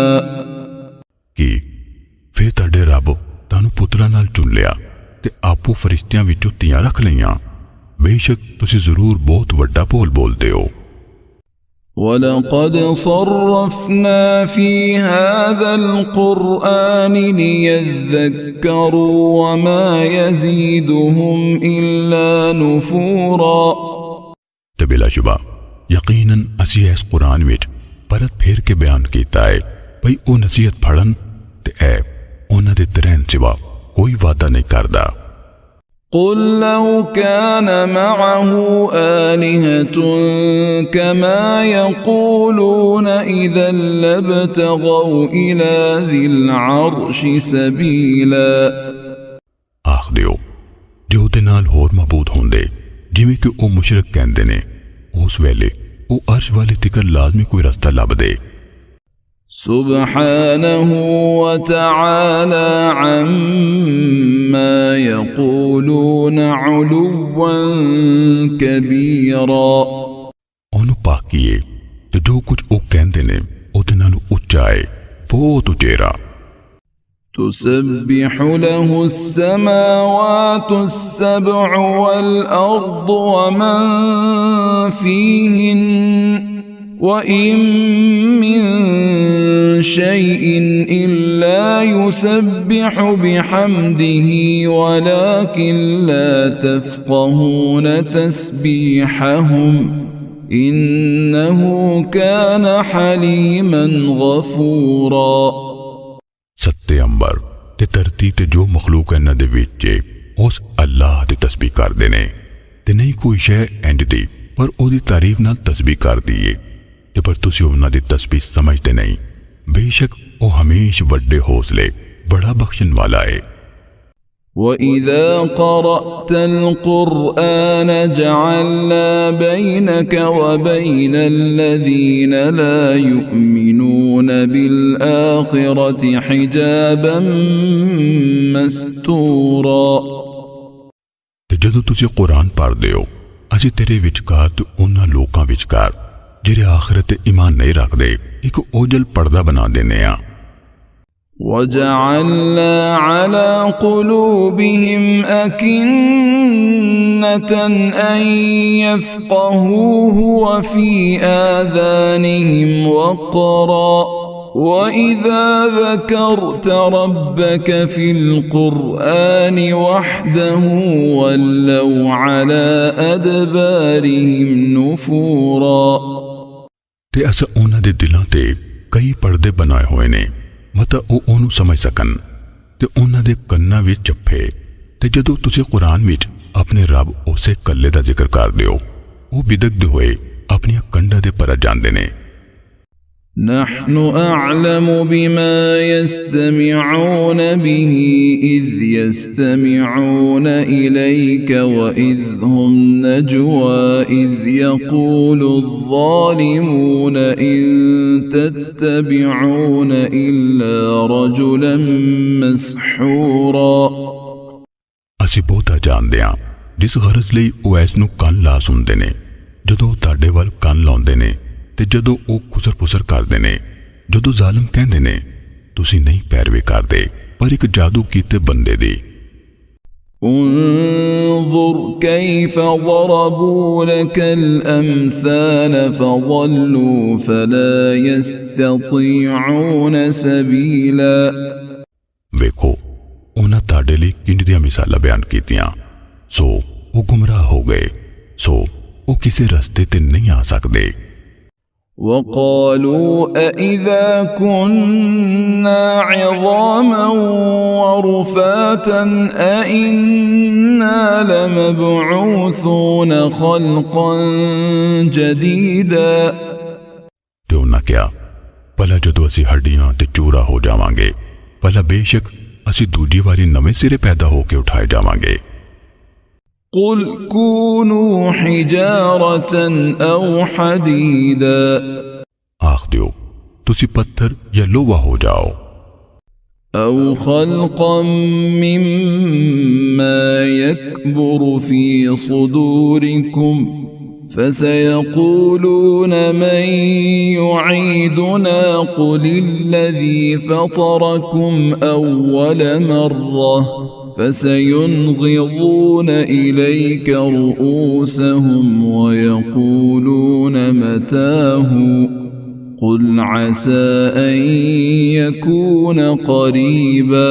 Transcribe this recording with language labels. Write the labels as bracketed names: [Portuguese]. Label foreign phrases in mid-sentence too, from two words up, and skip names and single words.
[Punjabi] ਕੀ ਫੇਰ ਤੁਹਾਡੇ ਰੱਬ ਤੁਹਾਨੂੰ ਪੁੱਤਰਾਂ ਨਾਲ ਚੁਣ ਲਿਆ ਤੇ ਆਪੂ ਫਰਿਸ਼ਤਿਆਂ ਵਿੱਚੋਂ ਧੀਆਂ ਰੱਖ ਲਈਆਂ। ਬੇਸ਼ੱਕ ਤੁਸੀਂ ਜ਼ਰੂਰ ਬਹੁਤ ਵੱਡਾ ਬੋਲ ਬੋਲਦੇ ਹੋ। [Arabic] وَلَقَدْ صَرَّفْنَا فِي هَذَا الْقُرْآنِ لِيَذَّكَّرُوا وَمَا يَزِيدُهُمْ إِلَّا نُفُورًا [Punjabi] ਤੇ ਬਿਲਾਸ਼ੁਬਾ ਯਕੀਨਨ ਅਸੀਂ ਇਸ ਕੁਰਾਨ ਵਿੱਚ ਪਰਤ ਫੇਰ ਕੇ ਬਿਆਨ ਕੀਤਾ ਹੈ ਭਈ ਉਹ ਨਸੀਹਤ ਫੜਨ ਤੇ ਐ ਉਹਨਾਂ ਦੇ ਤਰ੍ਹਾਂ ਸਿਵਾ ਕੋਈ ਵਾਅਦਾ ਨਹੀਂ ਕਰਦਾ। [Arabic] قل لو كان معه آلهة كما يقولون إذا لابتغوا إلى ذي العرش سبيلا [Punjabi] ਆਖ ਦਿਓ ਜੇ ਉਹਦੇ ਨਾਲ ਹੋਰ ਮਬੂਦ ਹੁੰਦੇ ਜਿਵੇਂ ਕਿ ਉਹ ਮੁਸ਼ਰਿਕ ਕਹਿੰਦੇ ਨੇ, ਉਸ ਵੇਲੇ ਉਹ ਅਰਸ਼ ਵਾਲੇ ਤਿਕਰ ਲਾਜ਼ਮੀ ਕੋਈ ਰਸਤਾ ਲੱਭਦੇ। [Arabic] سبحانه وتعالى عما يقولون علوا كبيرا [Punjabi] ਉਹਨੂੰ ਪਾਕੀਏ ਤੇ ਜੋ ਕੁਝ ਉਹ ਕਹਿੰਦੇ ਨੇ ਉਹਦੇ ਨਾਲੋਂ ਉੱਚਾ ਹੈ, ਬਹੁਤ ਉਚੇਰਾ। [Arabic] تسبح له السماوات السبع والأرض ومن فيهن وإن من شيء إلا يسبح بحمده ولكن لا تفقهون تسبيحهم إنه كان حليما غفورا [Punjabi] ਸੱਤੇ ਅੰਬਰ ਤੇ ਧਰਤੀ ਤੇ ਜੋ ਮਖਲੂਕ ਇਹਨਾਂ ਦੇ ਵਿੱਚ ਉਸ ਅੱਲਾਹ ਦੀ ਤਸਬੀਹ ਕਰਦੇ ਨੇ ਤੇ ਨਹੀਂ ਕੋਈ ਸ਼ੈ ਇੰਜ ਦੀ ਪਰ ਉਹਦੀ ਤਾਰੀਫ ਨਾਲ ਤਸਬੀਹ ਕਰਦੀ ਏ ਤੇ ਪਰ ਤੁਸੀਂ ਉਹਨਾਂ ਦੀ ਤਸਬੀਹ ਸਮਝਦੇ ਨਹੀਂ। ਬੇਸ਼ੱਕ ਉਹ ਹਮੇਸ਼ਾ ਵੱਡੇ ਹੌਸਲੇ ਬੜਾ ਬਖਸ਼ਣ ਵਾਲਾ ਏ। [Arabic] وَإِذَا قَرَأْتَ الْقُرْآنَ جَعَلْنَا بَيْنَكَ وَبَيْنَ الَّذِينَ لَا يُؤْمِنُونَ بِالْآخِرَةِ حِجَابًا مَسْتُورًا [Punjabi] ਤੇ ਜਦੋਂ ਤੁਸੀਂ ਕੁਰਾਨ ਪੜ੍ਹਦੇ ਹੋ ਅਸੀਂ ਤੇਰੇ ਵਿਚਕਾਰ ਤੇ ਉਹਨਾਂ ਲੋਕਾਂ ਵਿਚਕਾਰ ਜਿਹੜੇ ਆਖਿਰਤ ਤੇ ਈਮਾਨ ਨਹੀਂ ਰੱਖਦੇ ਇੱਕ ਓਝਲ ਪਰਦਾ ਬਣਾ ਦੇਨੇ ਆ। [Arabic] وَجَعَلْنَا عَلَى قُلُوبِهِمْ أَكِنَّةً أَن يَفْقَهُوهُ وَفِي آذَانِهِمْ وَقْرًا وَإِذَا ذَكَرْتَ رَبَّكَ فِي الْقُرْآنِ وَحْدَهُ وَلَّوْا عَلَى أَدْبَارِهِمْ نُفُورًا [Punjabi] ਤੇ ਅਸਾਂ ਉਹਨਾਂ ਦੇ ਦਿਲਾਂ ਤੇ ਕਈ ਪਰਦੇ ਬਣਾਏ ਹੋਏ ਨੇ ਮਤਾ ਉਹ ਉਹਨੂੰ ਸਮਝ ਸਕਣ ਤੇ ਉਨ੍ਹਾਂ ਦੇ ਕੰਨਾਂ ਵਿਚ ਚਪਫੇ। ਤੇ ਜਦੋਂ ਤੁਸੀਂ ਕੁਰਾਨ ਵਿਚ ਆਪਣੇ ਰੱਬ ਉਸੇ ਕੱਲੇ ਦਾ ਜ਼ਿਕਰ ਕਰਦੇ ਹੋ, ਵੋ ਬਿਦਕਦੇ ਹੋਏ ਆਪਣੀਆਂ ਕੰਧਾਂ ਦੇ ਪਰ ਜਾਂਦੇ ਨੇ। [Arabic] نحن أعلم بما يستمعون به إذ يستمعون إليك وإذ هم نجوى إذ يقول الظالمون إن تتبعون إلا رجلا مسحورا. [Punjabi] ਅਸੀਂ ਬਹੁਤਾ ਜਾਣਦੇ ਹਾਂ ਜਿਸ ਗਰਜ ਲਈ ਉਹ ਇਸ ਨੂੰ ਕੰਨ ਲਾ ਸੁਣਦੇ ਨੇ ਜਦੋਂ ਤੁਹਾਡੇ ਵੱਲ ਕੰਨ ਲਾਉਂਦੇ ਨੇ ਤੇ ਜਦੋਂ ਉਹ ਖੁਸਰ-ਫੁਸਰ ਕਰਦੇ ਨੇ, ਜਦੋਂ ਜ਼ਾਲਮ ਕਹਿੰਦੇ ਨੇ ਤੁਸੀਂ ਨਹੀਂ ਪੈਰਵੀ ਕਰਦੇ ਪਰ ਇੱਕ ਜਾਦੂ ਕੀਤੇ ਬੰਦੇ ਦੀ। [Arabic] انظر كيف ضربوا لك الأمثال فضلوا فلا يستطيعون سبيلا। [Punjabi] ਵੇਖੋ ਉਹਨਾਂ ਤੁਹਾਡੇ ਲਈ ਕਿੰਜ ਦੀਆਂ ਮਿਸਾਲਾਂ ਬਿਆਨ ਕੀਤੀਆਂ, ਸੋ ਉਹ ਗੁੰਮਰਾਹ ਹੋ ਗਏ, ਸੋ ਉਹ ਕਿਸੇ ਰਸਤੇ ਤੇ ਨਹੀਂ ਆ ਸਕਦੇ। [Arabic] وقالوا أإذا كنا عظاما ورفاتا أإنا لمبعوثون خلقا جديدا। [Punjabi] ਤੇ ਉਹਨਾਂ ਕਿਹਾ, ਭਲਾ ਜਦੋਂ ਅਸੀਂ ਹੱਡੀਆਂ ਤੇ ਚੂਰਾ ਹੋ ਜਾਵਾਂਗੇ, ਭਲਾ ਬੇਸ਼ੱਕ ਅਸੀਂ ਦੂਜੀ ਵਾਰੀ ਨਵੇਂ ਸਿਰੇ ਪੈਦਾ ਹੋ ਕੇ ਉਠਾਏ ਜਾਵਾਂਗੇ। [Arabic] قل كونوا حجارة أو حديدا। [Punjabi] آخ دیو تسی پتھر یا لوہا ہو جاؤ۔ [Arabic] أو خلقا مما يكبر في صدوركم فسيقولون من يعيدنا قل الذي فطركم أول مرة فسينغضون إليك رؤوسهم ويقولون متاه قل عسى أن يكون قريبا۔